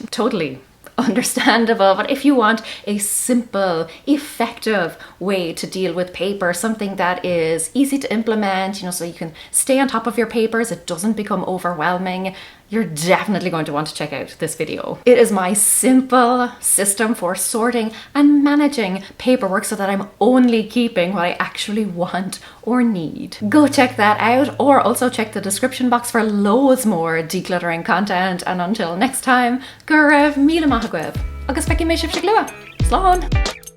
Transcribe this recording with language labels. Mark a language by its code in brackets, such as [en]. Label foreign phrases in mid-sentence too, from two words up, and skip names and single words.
[en] Totally understandable. But if you want a simple, effective way to deal with paper, something that is easy to implement, you know, so you can stay on top of your papers, it doesn't become overwhelming, you're definitely going to want to check out this video. It is my simple system for sorting and managing paperwork so that I'm only keeping what I actually want or need. Go check that out, or also check the description box for loads more decluttering content. And until next time, [ga] go raibh míle maith agam. Agus feici mé sibh sa glua. Slán!